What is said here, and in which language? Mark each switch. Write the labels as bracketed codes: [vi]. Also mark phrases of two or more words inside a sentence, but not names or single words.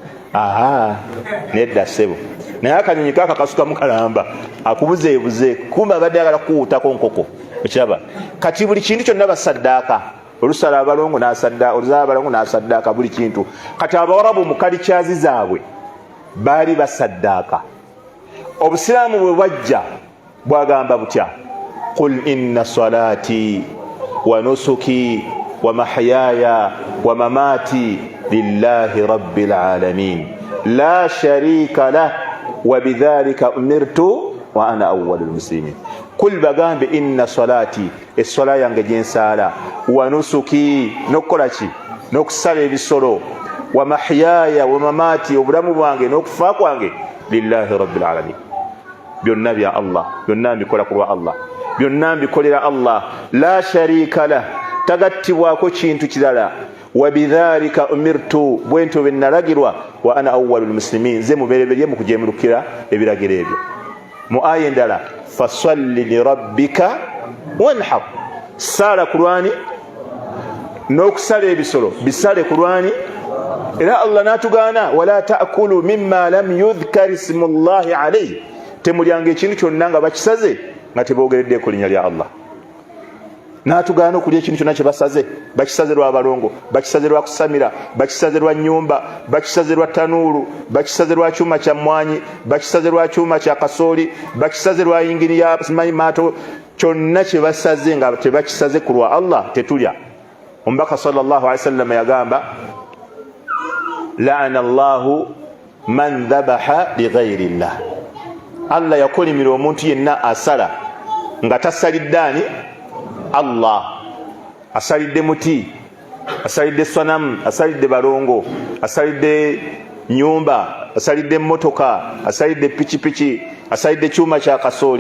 [lg] Nedda ssebo, naye akanyonyi kakakasukamu kalamba akubuzeebuze, kumba abadde agala kukuwutako nkoko. Ekiraba kati buli kintu kyonna basaddaaka. Olusala abalongo n'asaddaaka, oluzala abalongo n'asaddaaka buli kintu. Kati Abawarabu mu kalikyazi zaabwe baali basaddaaka. Obusiraamu bwe bwajja bwagamba butya, [ar] قل إن صلاتي ونسكي ومحياي ومماتي لله رب العالمين لا شريك له وبذلك أمرت وأنا أول المسلمين. Kul bagambe إن صلاتي, [lg] essola yange gyensala, [ar] ونسكي, [lg] n'okukola ki, n'okusala ebisolo, [ar] ومحياي ومماتي, [lg] obulamu bwange n'okufa kwange, [ar] لله رب العالمين, [lg] byonna bya Allah, byonna mbikola ku lwa Allah, byonna mbikolera Allah, [ar] لا شريك له, [lg] tagattibwako kintu kirala, [ar] وبذلك أمرت, [lg] bwentyo bwe nalagirwa, [ar] وأنا أول المسلمين, [lg] nze mubereberye mu kujemulukira ebiragiro ebyo. Mu aya endala [ar] فصل لربك وانحر, [lg] sala kulwani n'okusala ebisolo bisale kulwani. Era Allah n'atugaana [ar] ولا تأكلوا مما لم يذكر اسم الله عليه, [lg] temulyanga ekintu kyonna nga bakisaze nga teboogeredde ku linnya lya Allah. N'atugaana okulya ekintu kyonna kye basaze, bakisaze lwa balongo, bakisaze lwa kusamira, bakisaze lwa nnyumba, bakisaze lwa tanuuru, bakisaze lwa kyuma kya mmwanyi, bakisaze lwa kyuma kya kasooli, bakisaze lwa yingiri ya simanyi maato, kyonna kye basaze nga tebakisaze ku lwa Allah tetulya. [ar] Omubaka صلى الله عليه وسلم yagamba لعن الله من ذبح لغير الله. [lg] Allah yakolimira omuntu yenna asala nga tasalidde ani? Allah. Asalidde muti, asalidde swanamu, asalidde balongo, asalidde nyumba, asalidde motoka, asalidde pikipiki, asalidde kyuma kya kasooli.